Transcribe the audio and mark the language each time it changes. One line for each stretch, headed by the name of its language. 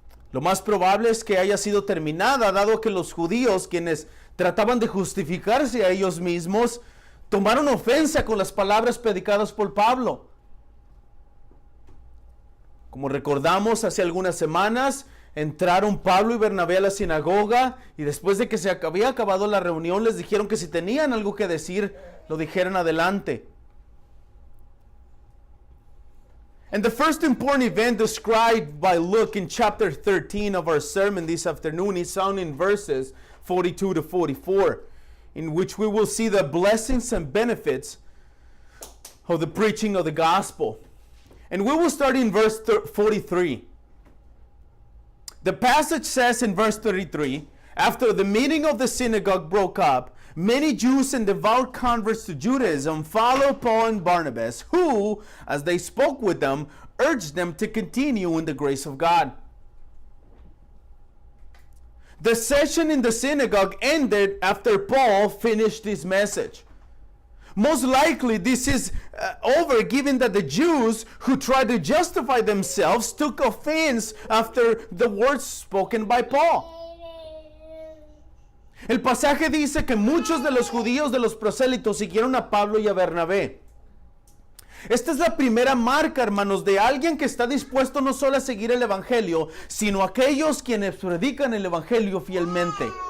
Spanish: Lo más probable es que haya sido terminada, dado que los judíos, quienes trataban de justificarse a ellos mismos, tomaron ofensa con las palabras predicadas por Pablo. Como recordamos, hace algunas semanas entraron Pablo y Bernabé a la sinagoga y después de que se había acabado la reunión les dijeron que si tenían algo que decir, lo dijeran adelante.
English: And the first important event described by Luke in chapter 13 of our sermon this afternoon is found in verses 42 to 44, in which we will see the blessings and benefits of the preaching of the gospel. And we will start in verse 43. The passage says in verse 33, after the meeting of the synagogue broke up, many Jews and devout converts to Judaism followed Paul and Barnabas, who, as they spoke with them, urged them to continue in the grace of God. The session in the synagogue ended after Paul finished his message. Most likely this is over, given that the Jews who tried to justify themselves took offense after the words spoken by Paul.
Spanish: El pasaje dice que muchos de los judíos de los prosélitos siguieron a Pablo y a Bernabé. Esta es la primera marca, hermanos, de alguien que está dispuesto no solo a seguir el evangelio, sino a aquellos quienes predican el evangelio fielmente.